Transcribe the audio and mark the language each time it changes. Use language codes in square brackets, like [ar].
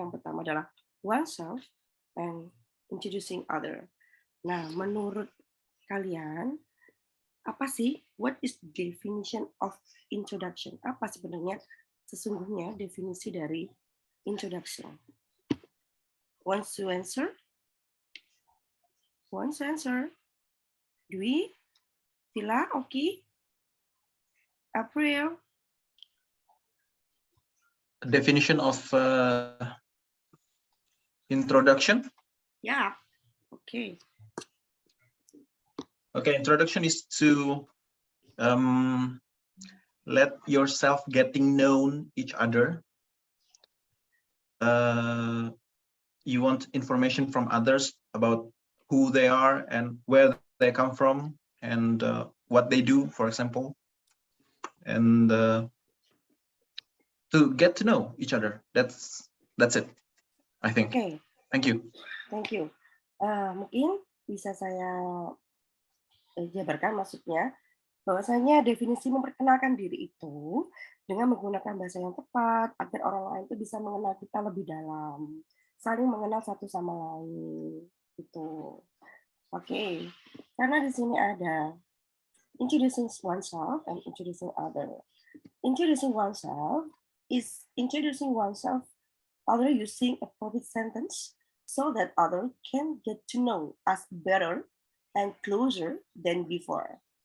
[id] Yang pertama adalah [en] oneself and introducing other. [id] Nah, menurut kalian, apa sih? [en] What is definition of introduction? [id] Apa sebenarnya sesungguhnya definisi dari introduction? [en] Wants to answer? Wants to answer? Dwi? Tila? Oki? April? Definition of introduction. Yeah. Okay. Okay, introduction is to let yourself getting known each other. You want information from others about who they are and where they come from and what they do, for example, and to get to know each other. That's it, I think. Okay. Thank you. Thank you. [id] Mungkin bisa saya jabarkan maksudnya bahwasanya definisi memperkenalkan diri itu dengan menggunakan bahasa yang tepat agar orang lain itu bisa mengenal kita lebih dalam, saling mengenal satu sama lain. Gitu. Oke. Karena di sini ada [en] introducing oneself and introducing other. Introducing oneself is introducing oneself other using appropriate sentence so that other can get to know us better and closer than before.